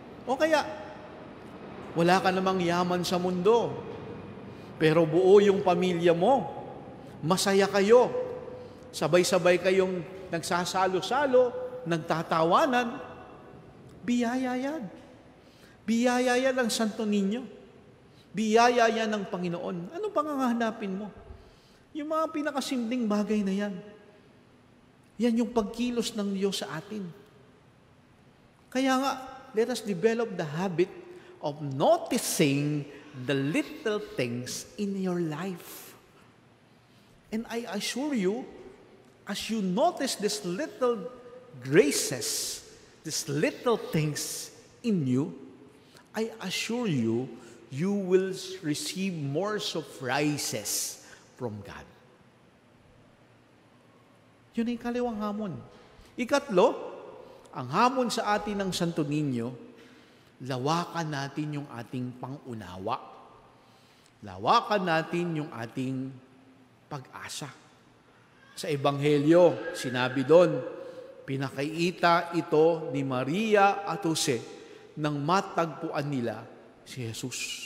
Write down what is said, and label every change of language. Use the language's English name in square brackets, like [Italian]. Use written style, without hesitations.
[Filipino] O kaya, wala ka namang yaman sa mundo, pero buo yung pamilya mo, masaya kayo, sabay-sabay kayong nagsasalo-salo, nagtatawanan, biyaya yan. Biyaya yan ng Santo Niño. Biyaya yan ng Panginoon. Ano pang hahanapin mo? Yung mga pinakasimpleng bagay na yan. Yan yung pagkilos ng Diyos sa atin. Kaya nga, [English] let us develop the habit of noticing the little things in your life. And I assure you, as you notice these little graces these little things in you, I assure you, you will receive more surprises from God. [Filipino] Yun ay kaliwang hamon. Ikatlo, ang hamon sa atin ng Santo Niño, lawakan natin yung ating pangunawa. Lawakan natin yung ating pag-asa. Sa Ebanghelyo, sinabi doon, pinakaita ito ni Maria at Jose nang matagpuan nila si Jesus.